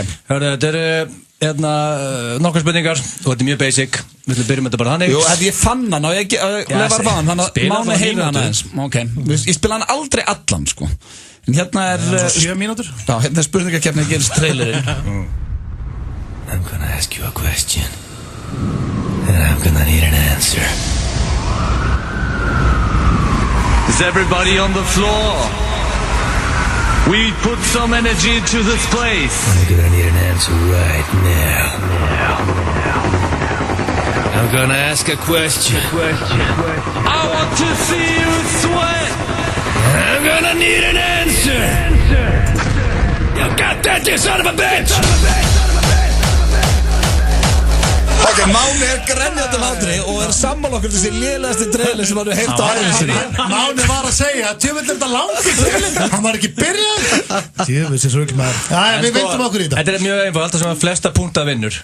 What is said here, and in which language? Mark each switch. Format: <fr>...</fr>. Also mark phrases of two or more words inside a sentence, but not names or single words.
<is>Hörðu, þetta eru nokkar spurningar og þetta er mjög basic. Við ætlum að byrja með þetta bara þannig. Jú, ég fann hann og ég lefar var hann, þannig að Máni heyrir hann aðeins. Ok, ég spila hann aldrei allan, sko. En hérna er... 7 mínútur? Já, hérna er spurningakeppni að gerist trailerinn.</is> <en>I'm gonna ask you a question and I'm gonna need an answer. Is everybody on the floor? We put some energy into this place. I'm gonna need an answer right now. I'm gonna ask a question. I want to see you sweat. I'm gonna need an answer. You got that, you son of a bitch!</en> <is>Ok, Máni er grenjandi hlátri og er sammála okkur þessi lélegasti trailer sem hann hefur heyrt á ævinni sinni. Máni var að segja, tjöfull er þetta langt trailer, hann var ekki byrjað. Tjöfull sem svo ekki maður. Já, við veitum okkur í þetta. Þetta er mjög einfalt, það sem að flesta punkta vinnur.</is>